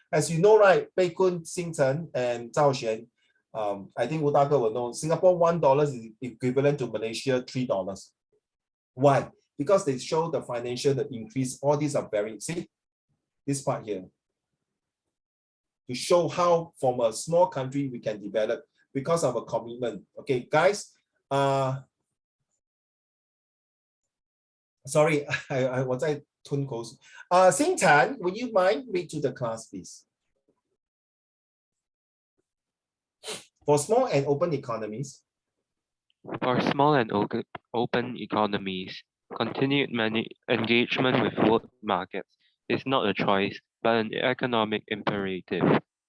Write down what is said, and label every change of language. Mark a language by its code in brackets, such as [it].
[en] As you know, right, Bei Kun, Xing Chen, and Zhao Xuan, I think Wu Dage will know, Singapore $1 is equivalent to Malaysia $3. Why? Because they show the financial, the increase, all these are very, see, this part here, to show how from a small country we can develop. because of a commitment. Okay, guys. Sorry, I [zh] 我在吞口水。 [en] 星辰, would you mind read to the class, please? For small and open economies. For small and open economies, continued engagement with world markets is not a choice, but an economic imperative.